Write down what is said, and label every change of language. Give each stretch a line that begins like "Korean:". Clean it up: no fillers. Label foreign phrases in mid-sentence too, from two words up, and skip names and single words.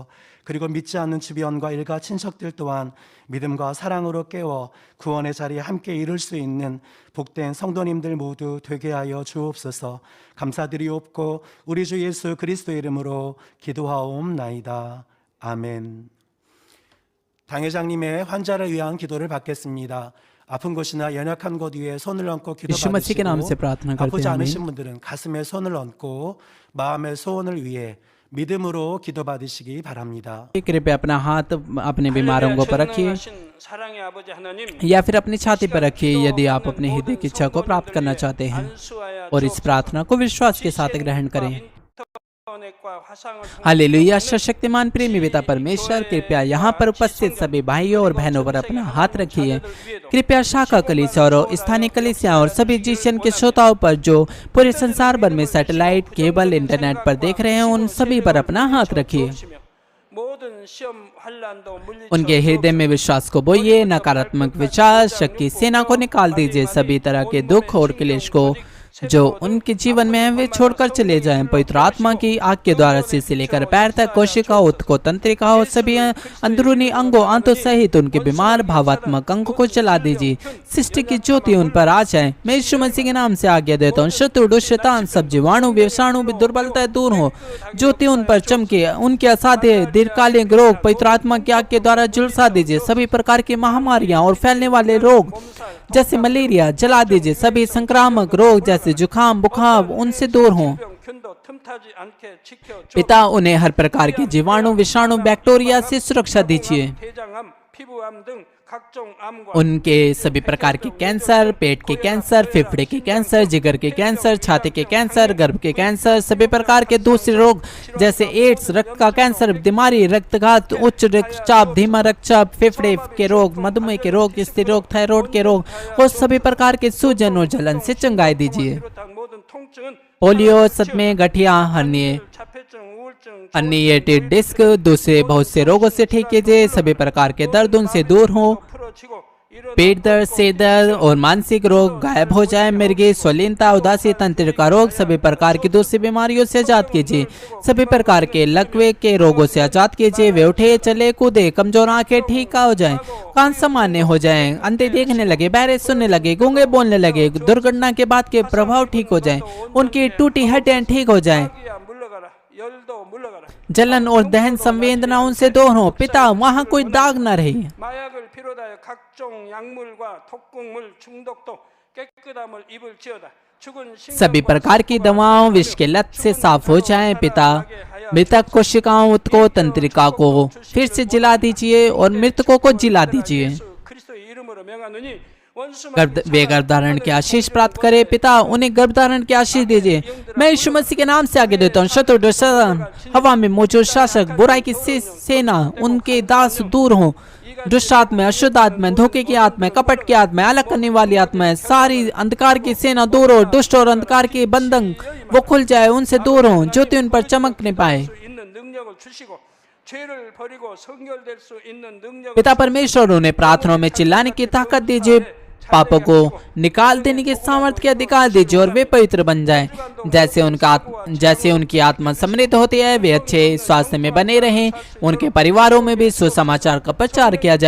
Korean: 그리고 믿지 않는 주변과 일가 친척들 또한 믿음과 사랑으로 깨워 구원의 자리에 함께 이룰 수 있는 복된 성도님들 모두 되게 하여 주옵소서. 감사드리옵고 우리 주 예수 그리스도 이름으로 기도하옵나이다. 아멘. 당회장님의 환자를 위한 기도를 받겠습니다. 아픈 곳이나 연약한 곳 위에 손을 얹고
Hindi: यीशु मसीह के नाम से
Korean: 기도받으시고
Hindi: प्रार्थना करते
Korean: 아프지
Hindi: हैं।
Korean: 않으신 분들은 가슴에 손을 얹고 마음의 소원을 위해 믿음으로 기도받으시기 바랍니다.
Hindi: कृपया अपना हाथ अपने बीमारों को पर रखिए
Korean: 전능하신 사랑의 아버지 하나님,
Hindi: या फिर अपनी छाती पर रखिए यदि आप अपने हृदय की इच्छा को प्राप्त करना चाहते हैं
Korean: 안수하여
Hindi: और इस प्रार्थना को विश्वास के साथ ग्रहण करें।
Korean: 인터넷과 화상을 통해
Hindi: हालेलुया। सर्वशक्तिमान प्रेमी पिता परमेश्वर, कृपया यहाँ पर उपस्थित सभी भाइयों और बहनों पर अपना हाथ रखिए। कृपया शाखा कलीसिया और स्थानीय कलीसिया और सभी जीशन के श्रोताओं पर जो पूरे संसार भर में सैटेलाइट, केबल, इंटरनेट पर देख रहे हैं, उन सभी पर अपना हाथ रखिए।
Korean: 모든 시험 환란도 물리쳐
Hindi: उनके हृदय में विश्वास को बोइए, नकारात्मक विचार, शक की सेना को निकाल दीजिए। सभी तरह के दुख और क्लेश को जो उनके जीवन में है वे छोड़कर चले जाएं। पवित्र आत्मा की आग के द्वारा सिर से लेकर पैर तक कोशिका, उत्को, तंत्रिका और सभी अंदरूनी अंगों आंतों सहित उनके बीमार भावात्मक अंग को जला दीजिए। सृष्टि की ज्योति उन पर आ जाए। मैं यीशु मसीह के नाम से आज्ञा देता हूँ, शत्रु, दुष्ट, शैतान, सब जीवाणु, विषाणु, दुर्बलता दूर हो। ज्योति उन पर चमके, उनके असाध्य दीर्घकालिक रोग पवित्र आत्मा की आग के द्वारा झुलसा दीजिए। सभी प्रकार की महामारियां और फैलने वाले रोग जैसे मलेरिया जला दीजिए। सभी संक्रामक रोग जैसे जुकाम, बुखार उनसे दूर हों।
Korean: 병균도 틈타지 않게 지켜
Hindi: पिता उन्हें हर प्रकार के जीवाणु, विषाणु, बैक्टीरिया से सुरक्षा दीजिए।
Korean: 대장암, 피부암 등 각종 암과
Hindi: उनके सभी प्रकार के कैंसर, पेट के कैंसर, फेफड़े के कैंसर, जिगर के कैंसर, छाती के कैंसर, गर्भ के कैंसर, सभी प्रकार के दूसरे रोग जैसे एड्स, रक्त का कैंसर, बीमारी, रक्तघात, उच्च रक्तचाप, धीमा रक्तचाप, फेफड़े के रोग, मधुमेह के रोग, स्त्री रोग, थायराइड के रोग और सभी प्रकार के सूजन और जलन से चंगाई दीजिए।
Korean: 비롯한 모든 통증은
Hindi: पोलियो, सदमे, गठिया, हर्निए,
Korean: 자폐증, 우울증,
English: herniated disc,
Hindi: दूसरे बहुत से रोगों से ठीक कीजिए। सभी प्रकार के दर्द उनसे दूर हो।
Korean: 풀어지고 이런
Hindi: पेट दर्द, से दर्द और मानसिक रोग गायब हो जाए। मिर्गी, स्वलीनता, उदासी, तंत्र का रोग, सभी प्रकार की दूसरी बीमारियों से आजाद कीजिए। सभी प्रकार के लकवे के रोगों से आजाद कीजिए। वे उठे, चले, कूदे, कमजोर आंखें ठीक हो जाएं, कान सामान्य हो जाएं, अंधे देखने लगे, बहरे सुनने लगे, गूंगे बोलने लगे, दुर्घटना के बाद के प्रभाव ठीक हो जाएं, उनकी टूटी हड्डियां ठीक हो जाएं,
Korean: 마귀야 물러가라, 열도 물러가라.
Hindi: जलन और दहन संवेदना उनसे दूर हो। पिता वहाँ कोई दाग न रहे।
Korean: 마약을 비롯하여 각종 약물과 독극물 중독도 깨끗함을 입을지어다. 죽은
Hindi: सभी प्रकार की दवाओं विष के लत से साफ हो जाएं। पिता मृतक कोशिकाओं को, तंत्रिका को फिर से जिला दीजिए और मृतकों को जिला दीजिए।
Korean: 그리스도의 이름으로 명하노니 원수
Hindi: वे गर्भधारण की आशीष प्राप्त करे। पिता उन्हें गर्भधारण की आशीष दीजिए। मैं यीशु मसीह के नाम से आगे देता हूँ, शत्रु, दुष्ट, हवा में मौजूद शासक, बुराई की सेना, उनके दास दूर हों। दुष्ट आत्मा, अशुद्ध आत्मा, धोखे की आत्मा, कपट की आत्मा, अलग करने वाली आत्मा, सारी अंधकार की सेना दूर हो। दुष्ट और अंधकार के बंधन वो खुल जाए, उनसे दूर हो, ज्योति उन पर चमकने पाए।
Korean: 있는 능력을 주시고 죄를 버리고 성결될 수 있는 능력을
Hindi: पिता परमेश्वर उन्हें प्रार्थनाओं में चिल्लाने की ताकत दीजिए, पापों को निकाल देने की सामर्थ्य के अधिकार दीजिए और वे पवित्र बन जाएं। जैसे उनकी आत्मा समृद्ध होती है, वे अच्छे स्वास्थ्य में बने रहें। उनके परिवारों में भी सुसमाचार का प्रचार किया जाए।